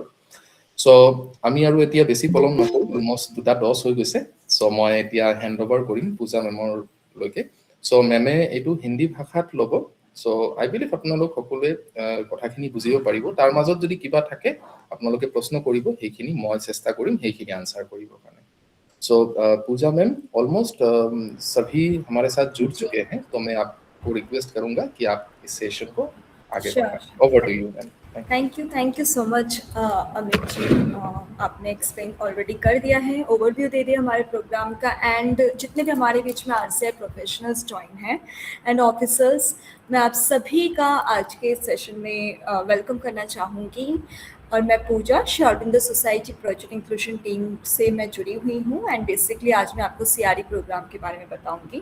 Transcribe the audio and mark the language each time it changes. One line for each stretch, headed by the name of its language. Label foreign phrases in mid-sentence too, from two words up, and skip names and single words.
Assamese: চ' আমি আৰু এতিয়া বেছি পলম নকৰোঁ, অলমষ্ট 2:10 হৈ গৈছে। চ' মই এতিয়া
English: hand over
Assamese: কৰিম পূজা মেমৰলৈকে। চ' মেমে এইটো হিন্দী ভাষাত ল'ব।
English: so I believe
Assamese: আপোনালোক সকলোৱে কথাখিনি বুজিব পাৰিব। তাৰ মাজত যদি কিবা থাকে আপোনালোকে প্ৰশ্ন কৰিব, সেইখিনি মই চেষ্টা কৰিম সেইখিনি আনচাৰ কৰিবৰ কাৰণে।
Hindi: सो पूजा मैम, ऑलमोस्ट सभी हमारे साथ जुड़ चुके हैं, तो मैं आपको रिक्वेस्ट करूंगा कि आप इस सेशन को आगे बढ़ाएं।
English: over to you ma'am. thank you so much अमित जी।
Hindi: आपने एक्सप्लेन ऑलरेडी कर दिया है, ओवरव्यू दे दिया हमारे प्रोग्राम का, एंड जितने भी हमारे बीच में आरसीआई प्रोफेशनल्स ज्वाइन हैं
English: and officers,
Hindi: मैं आप सभी का आज के सेशन में वेलकम करना चाहूँगी। और मैं पूजा, श्री अरविंदो सोसाइटी प्रोजेक्ट इंक्लूजन टीम से मैं जुड़ी हुई हूँ, एंड बेसिकली आज मैं आपको सीआरई प्रोग्राम के बारे में बताऊँगी।